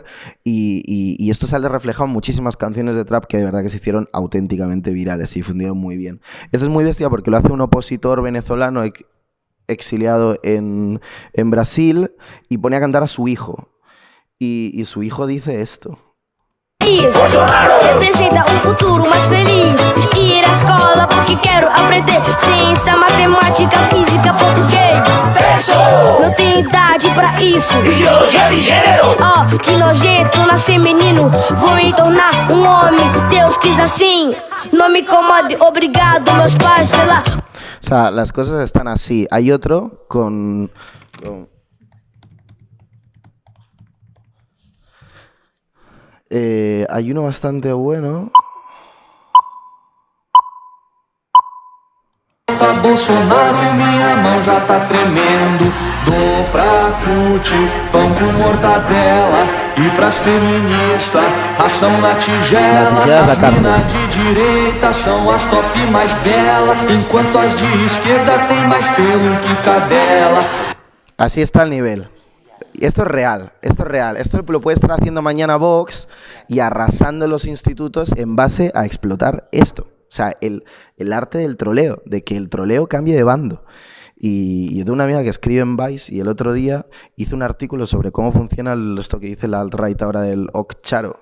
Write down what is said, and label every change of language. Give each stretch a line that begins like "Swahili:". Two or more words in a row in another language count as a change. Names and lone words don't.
Spanish: Y esto sale reflejado en muchísimas canciones de trap que de verdad que se hicieron auténticamente virales y difundieron muy bien. Esto es muy bestia porque lo hace un opositor venezolano exiliado en Brasil y pone a cantar a su hijo. Y su hijo dice esto.
Portuguese: Representa um futuro mais feliz. Ir à escola porque quero aprender ciência, matemática, física, português. Não tenho idade pra isso. Ideologia de gênero. Ó, que nojento, nascer menino, vou me tornar um homem. Deus quis assim, não me incomode, obrigado meus pais pela...
Spanish: O sea, las cosas están así. Hay otro con... hay uno bastante bueno.
Portuguese: Tá Bolsonaro, minha mão já tá tremendo. Dou pra Tuti, pão com mortadela. E pras feministas, ração na tigela. As minas de direita são as top mais belas, enquanto as de esquerda tem mais pelo que cadela.
Spanish: Así está el nivel. Y esto es real, esto es real. Esto lo puede estar haciendo mañana Vox y arrasando los institutos en base a explotar esto. O sea, el arte del troleo, de que el troleo cambie de bando. Y yo tengo una amiga que escribe en Vice y el otro día hizo un artículo sobre cómo funciona esto que dice la alt-right ahora del Okcharo.